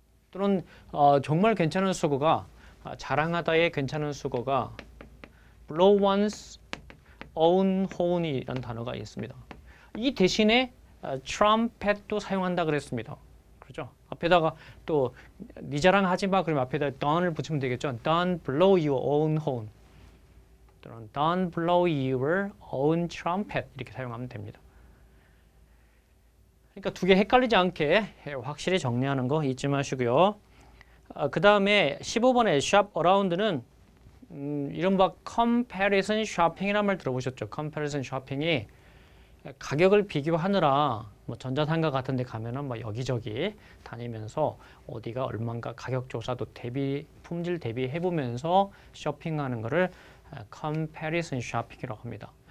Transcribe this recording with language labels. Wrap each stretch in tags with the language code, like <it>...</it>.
<ko>또는 정말 괜찮은 수거가 자랑하다의 괜찮은 수거가</ko> <en>blow one's own horn</en> <ko>이라는 단어가 있습니다. 이 대신에 trumpet도 사용한다 그랬습니다. 그렇죠? 앞에다가 또 네 자랑하지 마 그러면 앞에다 don't을 붙이면 되겠죠.</ko> <en>Don't blow your own horn. 또는 Don't blow your own trumpet</en> <ko>이렇게 사용하면 됩니다. 그러니까 두 개 헷갈리지 않게 확실히 정리하는 거 잊지 마시고요. 그 다음에 15번의 shop around는 이른바 comparison shopping이라는 말 들어보셨죠? comparison shopping이 가격을 비교하느라 뭐 전자상가 같은 데 가면은 뭐 여기저기 다니면서 어디가 얼마인가 가격 조사도 품질 대비해 보면서 쇼핑하는 거를 comparison shopping이라고 합니다.</ko>